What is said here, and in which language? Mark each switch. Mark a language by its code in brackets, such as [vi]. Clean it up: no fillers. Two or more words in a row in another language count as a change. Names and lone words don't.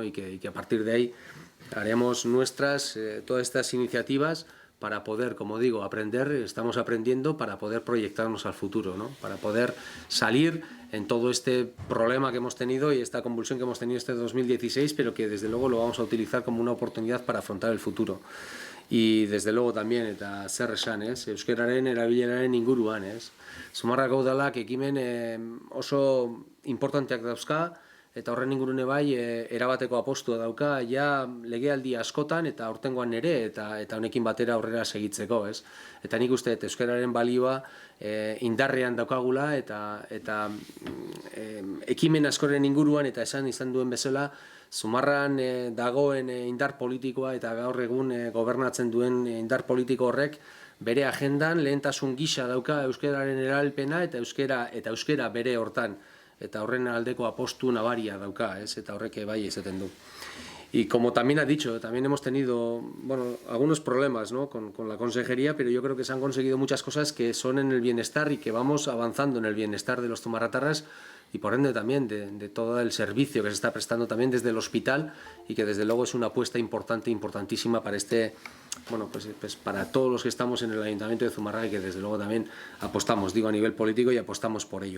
[es] y que a partir de ahí haremos nuestras todas estas iniciativas para poder, como digo, aprender, estamos aprendiendo para poder proyectarnos al futuro, ¿no? Para poder salir en todo este problema que hemos tenido y esta convulsión que hemos tenido este 2016, pero que desde luego lo vamos a utilizar como una oportunidad para afrontar el futuro. Y desde luego también [eu] eta zer esan, euskararen erabileraren inguruan, Zumárraga udalak ekimen oso importanteak dauzka eta horren ingurune bai erabateko apostua dauka ja legealdi askotan eta aurtengoan ere eta honekin batera aurrera segitzeko, ez? Eta nik uste euskararen balioa indarrean daukagula eta ekimen askoren inguruan eta izan duen bezala Zumarran dagoen indar politikoa eta gaur egun gobernatzen duen indar politiko horrek bere agendan lehentasun gisa dauka euskararen erabilpena eta euskara bere hortan. Eta horren aldeko apostu nabaria dauka, ¿es? Eta horrek bai esaten du. [es] Y como también ha dicho, también hemos tenido algunos problemas, ¿no? con la consejería, pero yo creo que se han conseguido muchas cosas que son en el bienestar y que vamos avanzando en el bienestar de los zumarratarras y por ende también de todo el servicio que se está prestando también desde el hospital y que desde luego es una apuesta importante, importantísima para pues para todos los que estamos en el Ayuntamiento de Zumárraga y que desde luego también apostamos, digo a nivel político y apostamos por ello.